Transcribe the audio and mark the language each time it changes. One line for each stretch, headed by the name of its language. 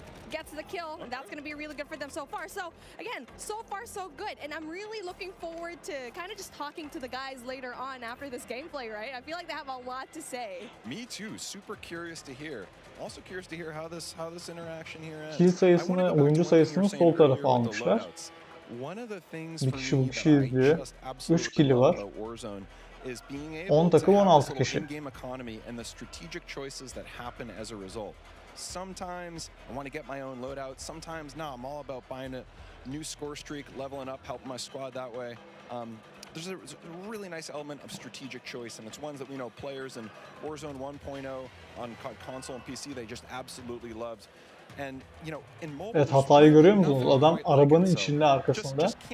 English: Gets the kill, and that's going to be really good for them so far. So, again, so far so good. And I'm really looking forward to kind of just talking to the guys later on after this gameplay, right? I feel like they have a lot to say. Me too. Super curious to hear. Also curious to hear how this interaction here ends.
Turkish: Kill sayısını, oyuncu sayısını sol tarafa almışlar. Bir kişi bu kişi izliyor. 3 kill'i var. 10 takım 16 kişi.
English: Sometimes I want to get my own loadout. Sometimes, no, I'm all about buying a new score streak, leveling up, helping my squad that way. There's a really nice element of strategic choice, and it's ones that we know players in Warzone 1.0 on console and PC, they just absolutely loved. And, you know, in mobile,
Turkish: evet, hatayı görüyor musunuz? Adam arabanın içinde arkasında.